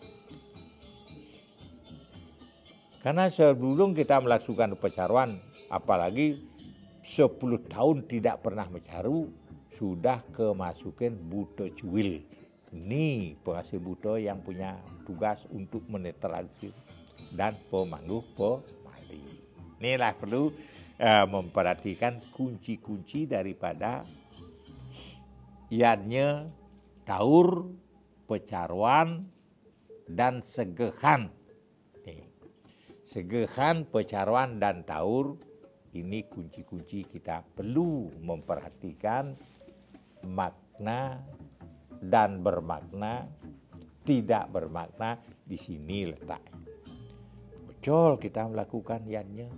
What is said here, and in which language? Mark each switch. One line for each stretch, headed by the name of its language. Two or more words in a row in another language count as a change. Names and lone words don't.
Indonesian: Karena sebelum kita melakukan pecaruan, apalagi 10 tahun tidak pernah mencaru, sudah kemasukan buta cuil. Ini pengasih buta yang punya tugas untuk menetralisir dan pemangguh pemali. Inilah perlu memperhatikan kunci-kunci daripada ianya taur, pecaruan, dan segehan. Segehan, pecaruan, dan taur ini kunci-kunci kita perlu memperhatikan makna dan bermakna, tidak bermakna di sini letaknya. Betul kita melakukan ianya.